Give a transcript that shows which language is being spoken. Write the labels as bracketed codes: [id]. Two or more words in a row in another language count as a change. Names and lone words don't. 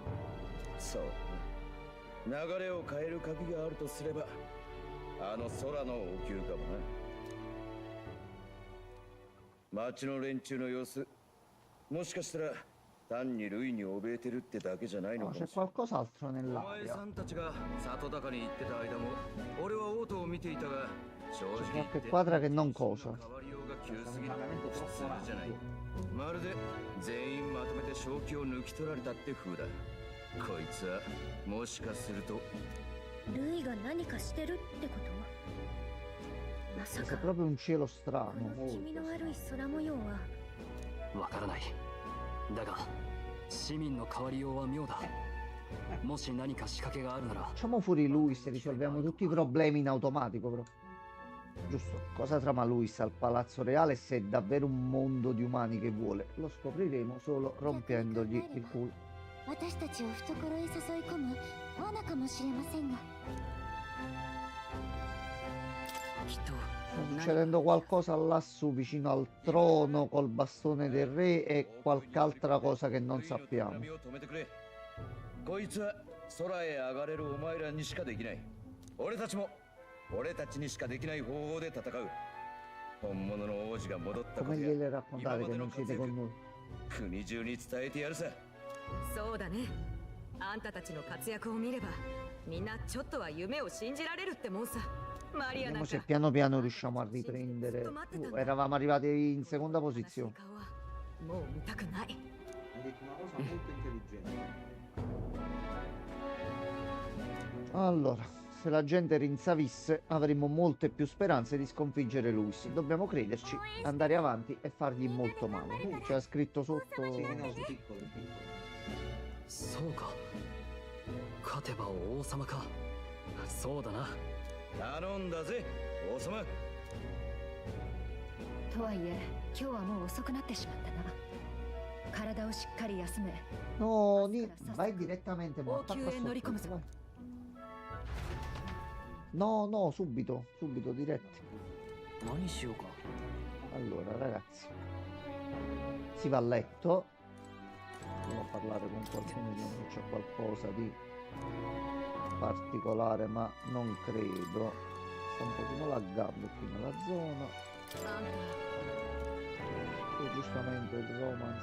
[ja] そう、流れを変える鍵があるとすればあの空の王宮かもな。町の連中の様子、もしかしたら単にルイに怯えてるってだけじゃないの [it] No, [ja] かも [it] c'è [ja] しれない。 [it] qualcos'altro [ja] お前 [it] nell'aria. [ja] さんたちが里高に行ってた間も俺はオートを見ていたが、正直 [it] C'è [ja] 言って [it] qualche quadra che non cosa. [ja] 変わりようが急すぎる。普通じゃない。まるで全員まとめて正気を抜き取られたって風だ。こいつはもしかするとルイが何かしてるってことまさ [it] C'è [ja] か [it] proprio un cielo [ja] こ [it] strano. [ja] の気味の悪い空模様はわからない。だが市民の変わりようは妙だ。もし何か仕掛けがあるなら [it] Facciamo fuori Luis e risolviamo tutti i problemi in automatico, però. Giusto, cosa trama Luis al Palazzo Reale se è davvero un mondo di umani che vuole? Lo scopriremo solo rompendogli il culo. [ja] 私たちを懐へ誘い込む罠かもしれませんがきっと [it] Sta succedendo qualcosa lassù vicino al trono col bastone del re e qualche altra cosa che non sappiamo. [ja] 波を止めてくれ。こいつは空へ上がれるお前らにしかできない。俺たちも俺たちにしかできない方法で戦う。本物の王子が戻ったこ [it] Come [ja] と [it] gliele [ja] や [it] raccontare che non siete con noi? [ja] 国中に伝えてやるさ。そうだね。あんたたちの活躍を見ればみんなちょっとは夢を信じられるってもんさ。マリアな [it] Vediamo [ja] ん [it] se [ja] か [it] piano piano riusciamo a riprendere. Eravamo arrivati in seconda posizione. [ja] もう見たくない [it] Hai detto una cosa molto intelligente. Allora, se la gente rinsavisse, avremmo molte più speranze di sconfiggere Luis. Dobbiamo crederci, andare avanti e fargli molto male. C'era scritto sotto. Sì, no, piccolo, piccolo. [ja] そうか勝てば王様かそうだな頼んだぜ王様。とはいえ今日はもう遅くなってしまったな体をしっかり休め [it] No, vai direttamente, ma attacca Occhio e non sotto, ricomincia. vai. No, no, subito, subito, diretti. [ja] 何しようか [it] Allora, ragazzi, si va a letto. Andiamo a parlare con qualcuno, vediamo se c'è qualcosa di particolare, ma non credo. Sta un pochino laggato qui nella zona. E giustamente il romance.